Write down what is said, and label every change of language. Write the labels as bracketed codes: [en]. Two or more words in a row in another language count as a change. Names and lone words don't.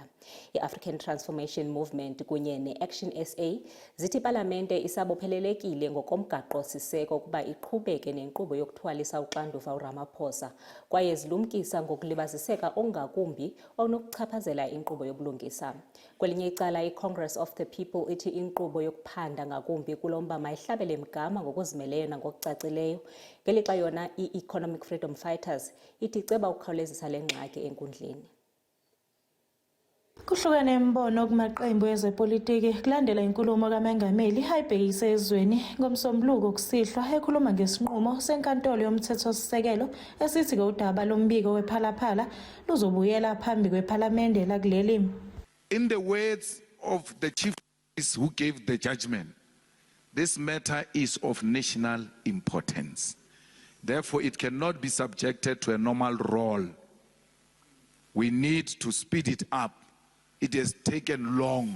[xh] I-African Transformation Movement kunye ne-ActionSA zithi iPalamente isabophelelekile ngokomgaqo-siseko ukuba iqhubeke nenkqubo yokuthwalisa uxanduva uRamaphosa kwaye zilumkisa ngokulibaziseka ongakumbi okunokuchaphazela inkqubo yobulungisa. Kwelinye icala i-Congress of the People ithi inkqubo yokuphanda ngakumbi kulomba mayihlabele mgama ngokuzimeleyo nangokucacileyo, ngelixa yona i-Economic Freedom Fighters ithi iceba ukukhawulezisa le ngxaki enkundleni. [zu] Kuhlukene imbono kumaqembu ezepolitiki kulandela inkulumo kaMongameli ayibhekise ezweni ngomsombuluko kusihlwa ekhuluma ngesinqumo senkantolo yomthethosisekelo esithi udaba lombiko wePhala Phala luzobuyela phambi kwePalamente lakuleli. [en] In the words of the Chief Justice who gave the judgment, this matter is of national importance. Therefore, it cannot be subjected to a normal roll. We need to speed it up. It has taken long.